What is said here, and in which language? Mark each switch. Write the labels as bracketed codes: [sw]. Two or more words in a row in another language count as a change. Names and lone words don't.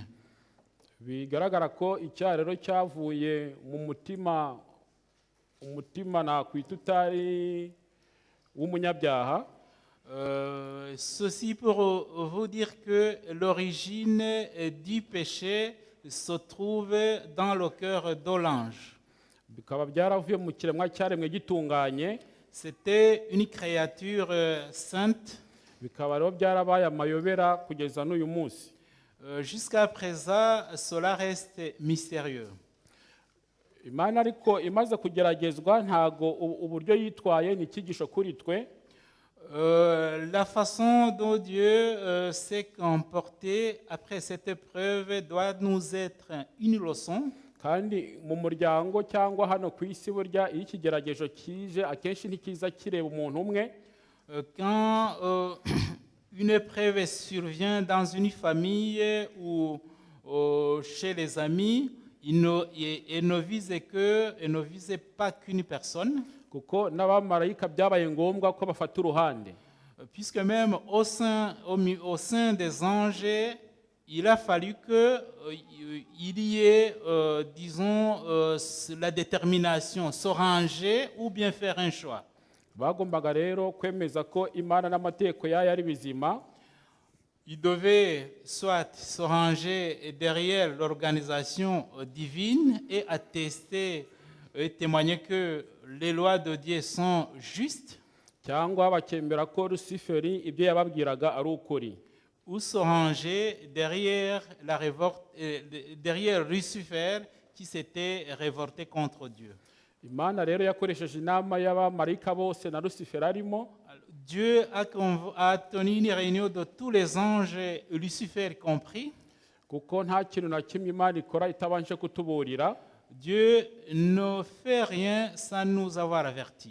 [rw] Bigaragara ko icyarero cyavuye mu umutima nakwita utari w'umunyabyaha. [fr] Ceci pour vous dire que l'origine du péché se trouve dans le cœur de l'ange. [rw] bikaba byaravuye mu kiremwa cyaremwe gitunganye, [fr] C'était une créature sainte. [rw] bikaba rero byarabaye amayobera kugeza n'uyu munsi. [fr] Jusqu'à présent, cela reste mystérieux. [rw] Imana ariko imaze kugeragezwa ntago uburyo yitwaye ni icyigisho kuri twe. [fr] La façon dont Dieu s'est comporté après cette épreuve doit nous être une leçon. [rw] Kandi mu muryango cyangwa hano ku isi burya iyo ikigeragezo kije akenshi ntikiza kireba umuntu umwe. [fr] Quand une épreuve survient dans une famille ou chez les amis, il ne vise pas qu'une personne. [rw] Kuko n'abamarayika byabaye ngombwa ko bafata uruhande. [fr] Puisque même au sein des anges, il a fallu qu'il y ait, disons, la détermination, se ranger ou bien faire un choix. [rw] Bagombaga rero kwemeza ko Imana n'amategeko yayo ari bizima. [fr] Il devait soit se ranger derrière l'organisation divine et attester et témoigner que les lois de Dieu sont justes, [rw] cyangwa bakemera ko Luciferi ibyo yababwiraga ari ukuri. [fr] ou se ranger derrière derrière Lucifer qui s'était révolté contre Dieu. [rw] Imana rero yakoresheje inama y'abamarayika bose na Luciferi arimo. [fr] Dieu a tenu une réunion de tous les anges, Lucifer compris. [rw] Kuko nta kintu na kimwe Imana ikora itabanje kutuburira. [fr] Dieu ne fait rien sans nous avoir avertis.